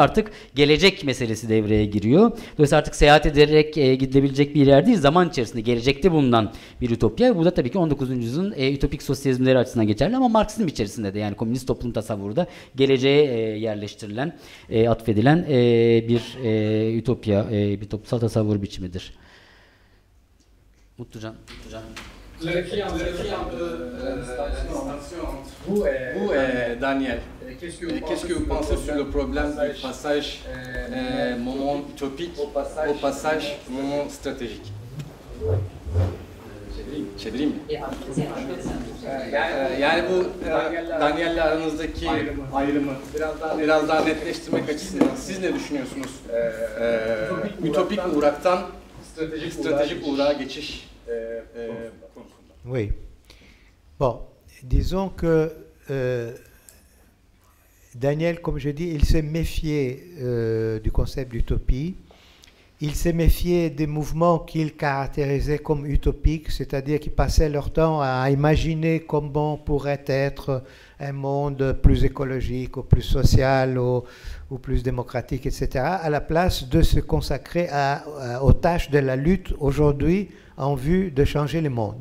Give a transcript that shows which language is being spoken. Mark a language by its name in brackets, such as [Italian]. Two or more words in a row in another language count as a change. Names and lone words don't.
[Turkish] Artık gelecek meselesi devreye giriyor. Dolayısıyla artık seyahat ederek gidilebilecek bir yer değil, zaman içerisinde gelecekte bulunan bir ütopya. Bu da tabii ki 19. yüzyılın ütopik sosyalizmleri açısından geçerli, ama Marksizm içerisinde de, yani komünist toplum tasavvuru da geleceğe yerleştirilen, atfedilen bir ütopya, bir toplumsal tasavvur biçimidir. Mutlucan. [French] Vous et Daniel, qu'est-ce que vous pensez sur le problème du passage moment utopique au passage moment stratégique? [Turkish] Çevireyim mi? Yani bu Daniel'le aranızdaki ayrımı biraz daha netleştirmek açısından siz ne düşünüyorsunuz? Ütopik uğraktan stratejik uğrağa geçiş konusunda. [French] Oui. Bon, disons que Daniel, comme je dis, il s'est méfié du concept d'utopie. Il s'est méfié des mouvements qu'il caractérisait comme utopiques, c'est-à-dire qui passaient leur temps à imaginer comment pourrait être un monde plus écologique, ou plus social, ou plus démocratique, etc., à la place de se consacrer aux tâches de la lutte aujourd'hui en vue de changer le monde.